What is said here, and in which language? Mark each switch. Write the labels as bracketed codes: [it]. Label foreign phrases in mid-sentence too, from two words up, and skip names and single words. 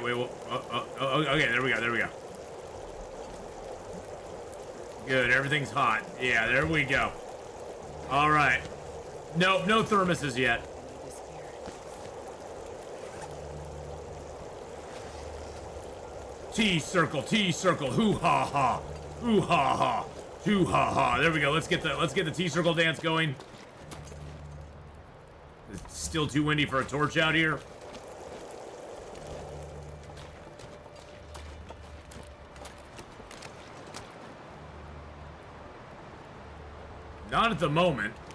[en] Okay, there we go. Good, everything's hot. Yeah, there we go. All right. Nope, no thermoses yet. T circle, hoo ha ha, hoo ha ha, hoo ha ha. There we go. Let's get the T circle dance going. It's still too windy for a torch out here. Not at the moment.